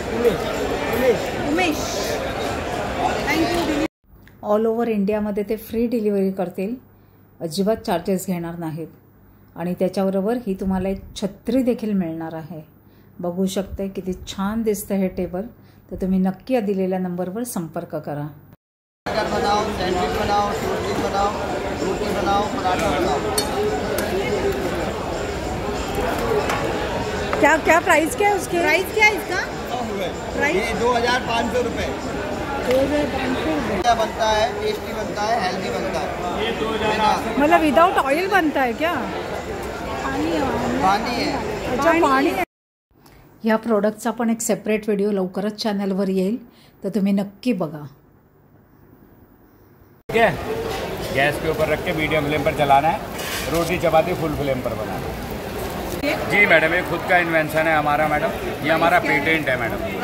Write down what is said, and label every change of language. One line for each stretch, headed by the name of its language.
Marathi: Umesh. Thank you. All over इंडियामध्ये ते free delivery करतील, अजिबात चार्जेस घेणार नाहीत। आणि त्याच्याबरोबर ही तुम्हाला एक छत्री देखील मिळणार आहे। बघू शकते किती छान दिसतं हे टेबल। तर तुम्ही नक्की दिलेल्या नंबरवर संपर्क करा।
Hindi: बनाओ, सैंडविच बनाओ, टोस्टी बनाओ, रोटी बनाओ, पराठा बनाओ। क्या प्राइस क्या है उसकी? प्राइस क्या है इसका? ये 2500 रुपये। 2500 अच्छा बनता है, टेस्टी बनता है, हेल्दी बनता है। ये 2000 मतलब विदाउट ऑयल बनता है क्या? पानी है।
Marathi: अच्छा, पाणी आहे। ह्या प्रोडक्टचा पण एक सेपरेट व्हिडिओ लवकरच चॅनलवर येईल, तर तुम्ही नक्की बघा।
Hindi: ठीक है, गैस के ऊपर रख के मीडियम फ्लेम पर चलाना है, रोटी चपाती फुल फ्लेम पर बनाना है। जी मैडम, ये खुद का इन्वेंशन है हमारा मैडम, ये हमारा पेटेंट है मैडम।